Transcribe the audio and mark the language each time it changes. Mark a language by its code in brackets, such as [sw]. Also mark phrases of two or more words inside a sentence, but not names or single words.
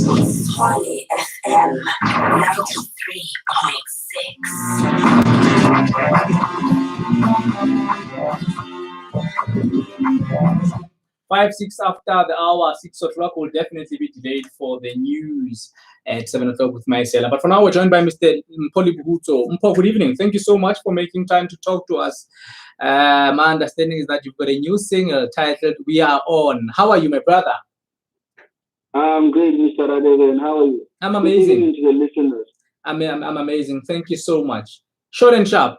[en] Tshwane FM 93.6. 5-6 after the hour, 6 o'clock will definitely be delayed for the news at 7 o'clock with Mzala. But for now, we're joined by Mr. Mpho Lehutso. Mpho, good evening. Thank you so much for making time to talk to us. My understanding is that you've got a new single titled "We Are On." How are you, my brother? I'm great, Mr. Radebe, and how are you? I'm amazing. To the listeners. I'm amazing. Thank you so much. Short and sharp.